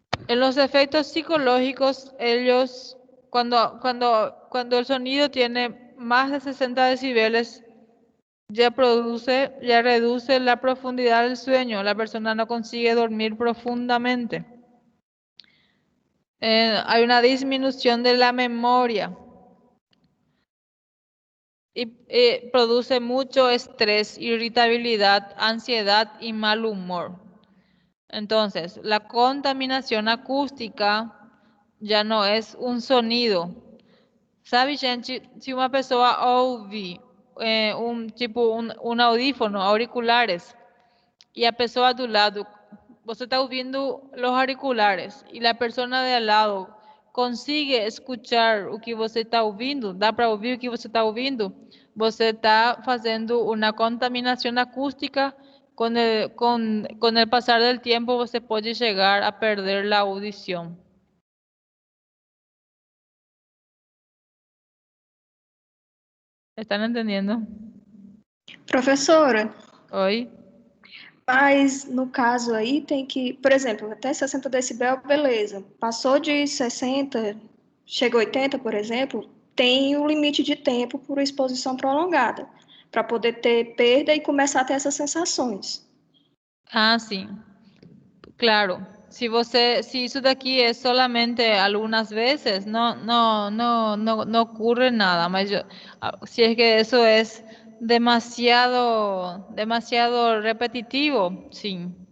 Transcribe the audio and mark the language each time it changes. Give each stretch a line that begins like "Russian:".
Spanish: En los efectos psicológicos, cuando el sonido tiene más de 60 decibeles, ya reduce la profundidad del sueño, la persona no consigue dormir profundamente. Hay una disminución de la memoria y produce mucho estrés, irritabilidad, ansiedad y mal humor. Entonces, la contaminación acústica
Portuguese: já não é um sonido. Sabe, gente, se uma pessoa ouve um audífono, auriculares, e a pessoa do lado, você está ouvindo os auriculares, e a pessoa de ao lado
Spanish: consigue escuchar
Portuguese: o que você está ouvindo, dá para ouvir o que você está ouvindo, você está fazendo uma contaminação acústica.
Spanish: Con el pasar del tiempo,
Portuguese: você pode chegar a perder
Spanish: la audición. ¿Están entendiendo?
Portuguese: Professora, Oi? mas no caso aí tem que, por exemplo, até 60 decibel, beleza. Passou de 60, chega a 80, por exemplo, tem o limite de tempo por exposição prolongada, para poder ter perda e começar a ter essas sensações. Ah, sim. Claro.
Spanish: Si eso de aquí es solamente algunas veces, no ocurre nada. Si es que eso es demasiado repetitivo, sí.